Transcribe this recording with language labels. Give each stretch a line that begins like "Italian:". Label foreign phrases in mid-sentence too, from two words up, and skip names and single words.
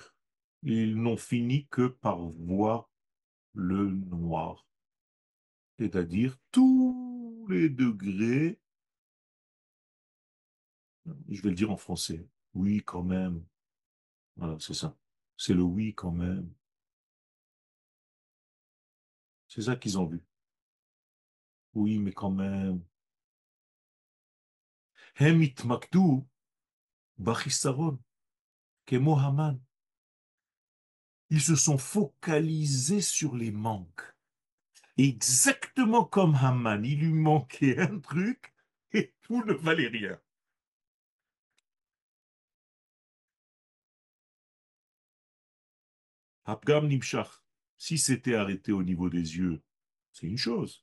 French: Ils n'ont fini que par voir le noir, c'est-à-dire tous les degrés, je vais le dire en français, oui quand même, voilà, c'est ça, c'est le oui quand même, c'est ça qu'ils ont vu, oui mais quand même.
Hebrew: הם התמקדו בחיסרון, כמו המן.
French: Ils se sont focalisés sur les manques. Exactement comme Haman, il lui manquait un truc et tout ne valait rien.
Hebrew: הפגם נמשך,
French: si c'était arrêté au niveau des yeux, c'est une chose.